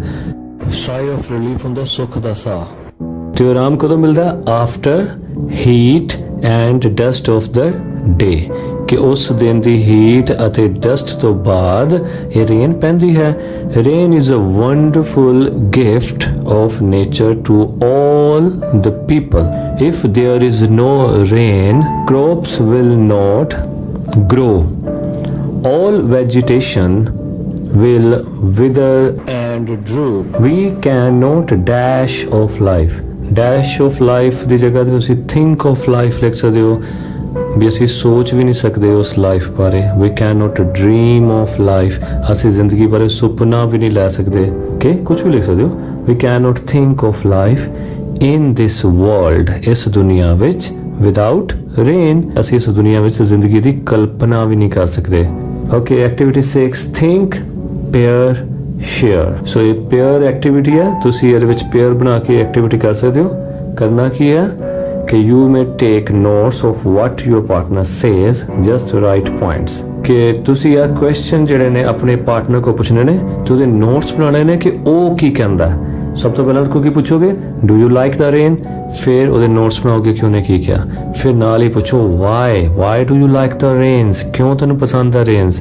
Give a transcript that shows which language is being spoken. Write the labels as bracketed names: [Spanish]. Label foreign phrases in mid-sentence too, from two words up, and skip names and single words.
[English] sigh of relief [Punjabi] ਹੁੰਦਾ ਸੁੱਖ ਦਾ ਸਾਹ। ਤੇ ਆਰਾਮ ਕਦੋਂ ਮਿਲਦਾ? [English] after heat and dust of the day, [Punjabi] ਕਿ ਉਸ ਦਿਨ ਦੀ ਹੀਟ ਅਤੇ ਡਸਟ ਤੋਂ ਬਾਅਦ ਇਹ ਰੇਨ ਪੈਂਦੀ ਹੈ। [English] rain is a wonderful gift of nature to all the people. If there is no rain, crops will not grow. All vegetation will wither and droop. We cannot dash of life. [Punjabi] Dash of life ਦੀ ਜਗ੍ਹਾ ਤੇ ਤੁਸੀਂ [English] think of life [Punjabi] ਲਿਖ ਸਕਦੇ ਹੋ, ਵੀ ਅਸੀਂ ਸੋਚ ਵੀ ਨਹੀਂ ਸਕਦੇ ਉਸ ਲਾਈਫ ਬਾਰੇ। [English] We cannot dream of life, [Punjabi] ਅਸੀਂ ਜ਼ਿੰਦਗੀ ਬਾਰੇ ਸੁਪਨਾ ਵੀ ਨਹੀਂ ਲੈ ਸਕਦੇ, ਕਿ ਕੁਝ ਵੀ ਲਿਖ ਸਕਦੇ ਹੋ। [English] We cannot think of life in this world, [Punjabi] ਇਸ ਦੁਨੀਆ ਵਿੱਚ, [English] without rain, [Punjabi] ਅਸੀਂ ਇਸ ਦੁਨੀਆ ਵਿੱਚ ਜ਼ਿੰਦਗੀ ਦੀ ਕਲਪਨਾ ਵੀ ਨਹੀਂ ਕਰ ਸਕਦੇ। [English] Okay, activity 6, think, pair, share। [Punjabi] ਸੋ ਇਹ pair activity ਹੈ, ਤੁਸੀਂ ਇਹਦੇ ਵਿੱਚ pair ਬਣਾ ਕੇ activity ਕਰ ਸਕਦੇ ਹੋ। ਕਰਨਾ ਕੀ ਹੈ ਕਿ [English] you may take notes of what your partner says, just write points। [Punjabi] ਕਿ ਤੁਸੀਂ ਇਹ ਕੁਐਸਚਨ ਜਿਹੜੇ ਨੇ ਆਪਣੇ ਪਾਰਟਨਰ ਕੋ ਪੁੱਛਣੇ ਨੇ ਤੇ ਉਹਦੇ ਨੋਟਸ ਬਣਾਉਣੇ ਨੇ ਕਿ ਉਹ ਕੀ ਕਹਿੰਦਾ। ਸਭ ਤੋਂ ਪਹਿਲਾਂ ਉਹ ਕੀ ਪੁੱਛੋਗੇ? [English] do you like the rain? [Punjabi] ਫਿਰ ਉਹਦੇ ਨੋਟਸ ਬਣਾਓਗੇ ਕਿ ਉਹਨੇ ਕੀ ਕਿਹਾ। ਫਿਰ ਨਾਲ ਹੀ ਪੁੱਛੋ [English] why do you like the rains, [Punjabi] ਕਿਉਂ ਤੈਨੂੰ ਪਸੰਦ ਆ ਰੇਨਸ।